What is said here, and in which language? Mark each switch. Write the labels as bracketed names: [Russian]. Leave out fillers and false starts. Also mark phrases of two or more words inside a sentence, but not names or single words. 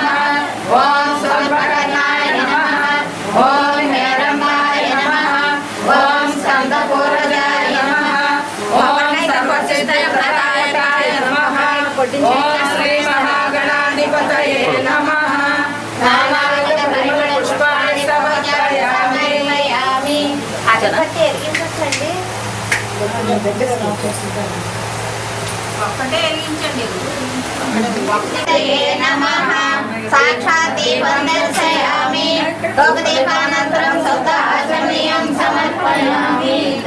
[Sanskrit] ओम स्वल्पकर्णाय नमः। ओम हेरम्बाय नमः। ओम स्कंदपूर्वजाय नमः। ओम सर्वसिद्धप्रदायकाय नमः। ओम श्री महागणाधिपतये नमः। नानाविध पुष्पाणि समर्पयामि। [Telugu] అగరబత్తి ఎరిగించండి. ఒక్కటే ఎరిగించండి. [Sanskrit] నమః సాక్షాత్ దీపం దర్శయామి. ధూపదీపానంతరం శుద్ధ ఆచమనీయం సమర్పయామి.